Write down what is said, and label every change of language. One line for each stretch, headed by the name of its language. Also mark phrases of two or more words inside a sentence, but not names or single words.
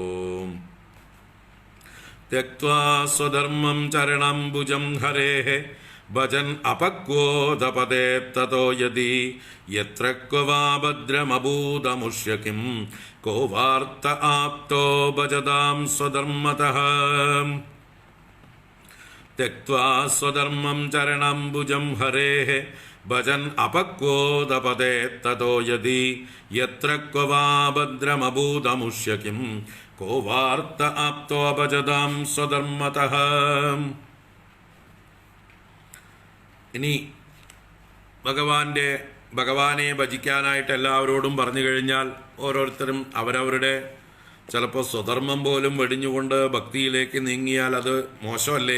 Sanskrit: ത്യക്ത്വാ സ്വധർമ്മം ചരണംബുജം ഹരേഃ ഭജൻ അപക്വോദപദേ തതോ യദി യത്ര ക്വ വാ ഭദ്രമഭൂതമുഷ്യ കിം കോ വാർത്ത ആപ്തോ ഭജതാം സ്വധർമ്മതഃ. त्यक्त्वा स्वधर्मं चरणाम्बुजं हरेः भजन् अपक्वोदपदे ततो यदि यत्र क्व वा भद्रमभूतमुष्य किं को वार्त आप्तोऽभजतां स्वधर्मतः.
Malayalam: ഇനി ഭഗവാനെ ഭജിക്കാനായിട്ട് എല്ലാവരോടും പറഞ്ഞു കഴിഞ്ഞാൽ ഓരോരുത്തരും അവരവരുടെ ചിലപ്പോൾ സ്വധർമ്മം പോലും വെടിഞ്ഞുകൊണ്ട് ഭക്തിയിലേക്ക് നീങ്ങിയാൽ അത് മോശമല്ലേ?